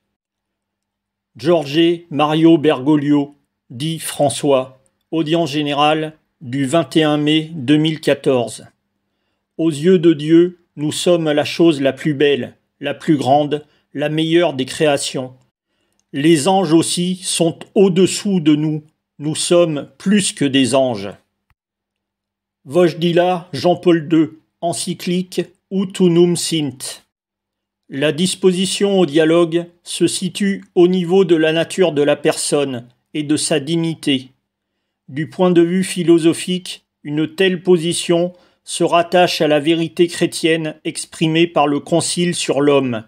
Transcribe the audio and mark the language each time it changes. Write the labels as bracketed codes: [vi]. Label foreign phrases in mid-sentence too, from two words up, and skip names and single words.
[fr] Jorge Mario Bergoglio, dit François, audience générale du 21 mai 2014. Aux yeux de Dieu, nous sommes la chose la plus belle, la plus grande, la meilleure des créations. Les anges aussi sont au-dessous de nous. Nous sommes plus que des anges. Wojtyła, Jean-Paul II, encyclique Ut unum sint. La disposition au dialogue se situe au niveau de la nature de la personne et de sa dignité. Du point de vue philosophique, une telle position se rattache à la vérité chrétienne exprimée par le Concile sur l'homme.